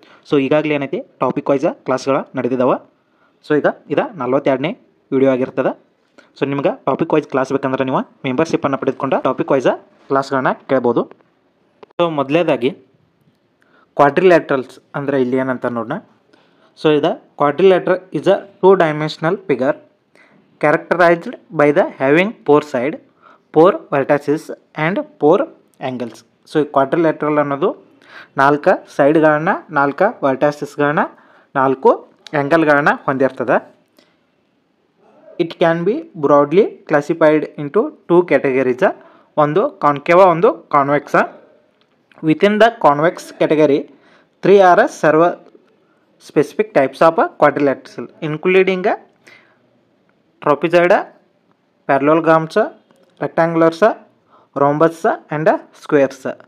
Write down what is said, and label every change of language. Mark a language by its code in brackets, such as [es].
[kn] So ಈಗಾಗಲೇ ಏನೈತಿ topic wise ಕ್ಲಾಸ್ಗಳು ನಡೆದಿದ್ದಾವೆ. ಸೊ ಈಗ 42ನೇ ವಿಡಿಯೋ ಆಗಿರ್ತದೆ. ಸೊ ನಿಮ್ಗೆ ಟಾಪಿಕ್ ವೈಸ್ ಕ್ಲಾಸ್ ಬೇಕಂದ್ರೆ ನೀವು ಮೆಂಬರ್ಶಿಪ್ಪನ್ನು ಪಡೆದುಕೊಂಡು ಟಾಪಿಕ್ ವೈಸ ಕ್ಲಾಸ್ಗಳನ್ನ ಕೇಳ್ಬೋದು. ಸೊ ಮೊದಲೇದಾಗಿ ಕ್ವಾಡ್ರಿಲ್ಯಾಟ್ರಲ್ಸ್ ಅಂದರೆ ಇಲ್ಲಿ ಏನಂತ ನೋಡೋಣ. [en] So the quadrilateral is a two-dimensional figure characterized by the having four sides, four vertices and four angles. [kn] So quadrilateral ಅನ್ನೋದು 4 ಸೈಡ್ಗಳನ್ನ 4 ವರ್ಟಾಸಿಸ್ಗಳನ್ನ 4 ಆ್ಯಂಗಲ್ಗಳನ್ನ ಹೊಂದಿರ್ತದೆ. [en] It can be broadly classified into 2 categories. [kn] ಒಂದು ಕಾನ್ಕೇವ, ಒಂದು ಕಾನ್ವೆಕ್ಸ. [en] Within the convex category 3 are several specific types of quadrilateral including trapezoid, parallelograms, rectangulars, rhombus and squares.